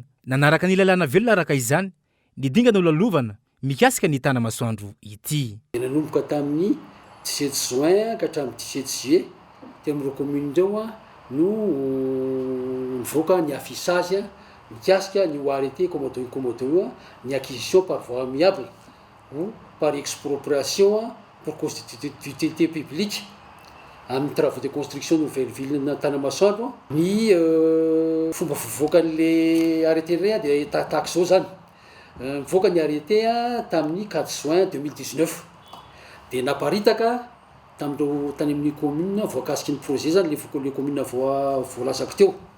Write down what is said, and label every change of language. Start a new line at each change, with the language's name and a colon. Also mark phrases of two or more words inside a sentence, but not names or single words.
Malagasy: Nanaraka ny lalàna velona araka izany ny dingana lalovana mikasika ny Tanamasoandro ity. Nanomboka tamin'ny 17 juin ka hatramin'ny 17 juillet teo amin'ireo komina ireo no nivoaka ny affichage mikasika ny
French: arrêté commode
Malagasy: ny
French: acquisition par voie amiable ou par expropriation pour d'utilité publique
Malagasy: amin'ny
French: travaux de construction nouvelle ville
Malagasy: na Tanamasoandro. Ny fomba fivoakan'le arrêté rey dia tahaka zao zany. Mivoaka ny arrêté tamin'ny 4 juin 2019 dia naparitaka tamin'ireo tany amin'ny commune voakasiky ny projet zany le commune voalazako teo.